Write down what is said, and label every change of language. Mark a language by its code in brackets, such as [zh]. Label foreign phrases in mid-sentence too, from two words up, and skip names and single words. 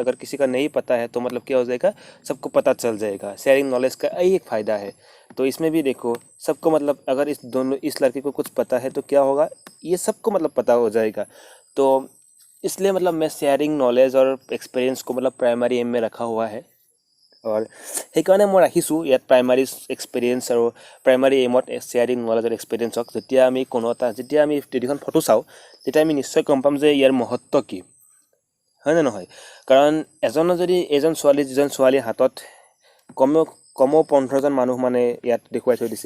[hi] अगर किसी का नहीं पता है तो मतलब क्या हो जाएगा, सबको पता चल जाएगा। [en] sharing knowledge [hi] का यही एक फ़ायदा है। तो इसमें भी देखो सबको मतलब अगर इस लड़की को कुछ पता है तो क्या होगा, ये सबको मतलब पता हो जाएगा। तो इसलिए मतलब मैं [en] sharing knowledge [hi] और एक्सपीरियंस को मतलब [en] primary aim [hi] में रखा हुआ है। [as] और সেইকাৰণে মই ৰাখিছোঁ ইয়াত [en] primary experience [as] আৰু [en] primary aim sharing knowledge [as] আৰু এক্সপিৰিয়েঞ্চক যেতিয়া আমি তিনিখন ফটো চাওঁ তেতিয়া আমি নিশ্চয় গম পাম যে ইয়াৰ মহত্ব কি, হয়নে নহয়। কাৰণ এজন ছোৱালীৰ হাতত কমেও 15জন মানুহ মানে ইয়াত দেখুৱাই থৈ দিছে।